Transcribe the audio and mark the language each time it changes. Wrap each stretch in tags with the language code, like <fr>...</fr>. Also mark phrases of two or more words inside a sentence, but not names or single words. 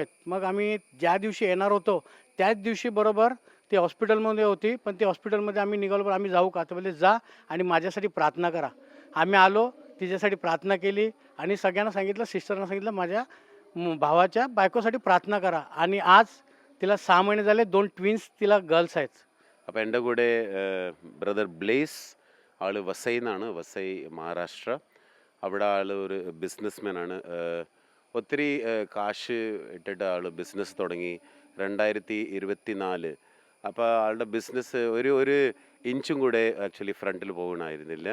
<mr>मग आम्ही ज्या दिवशी येणार होतो त्याच दिवशी बरोबर ती हॉस्पिटलमध्ये होती. पण ती हॉस्पिटलमध्ये आम्ही निघालो, आम्ही जाऊ का, तर बोलले जा आणि माझ्यासाठी प्रार्थना करा. आम्ही आलो, तिच्यासाठी प्रार्थना केली आणि सगळ्यांना सांगितलं, सिस्टरना सांगितलं, माझ्या भावाच्या बायकोसाठी प्रार्थना करा. आणि आज तिला 6 महिने झाले, 2 ട്വിൻസ് तिला गर्ल्स आहेत.</mr> <ml>അപ്പോൾ എൻ്റെ കൂടെ ബ്രദർ ബ്ലേസ്, ആൾ വസൈയിൽ നിന്നാണ്, വസൈ മഹാരാഷ്ട്ര. അവിടെ ആൾ ഒരു ബിസിനസ്മാനാണ്. ഒത്തിരി കാശ് ഇട്ടിട്ട് ആൾ ബിസിനസ് തുടങ്ങി 2024. അപ്പോൾ ആളുടെ ബിസിനസ് ഒരു ഇഞ്ചും കൂടെ ആക്ച്വലി ഫ്രണ്ടിൽ പോകണമായിരുന്നില്ല.</ml>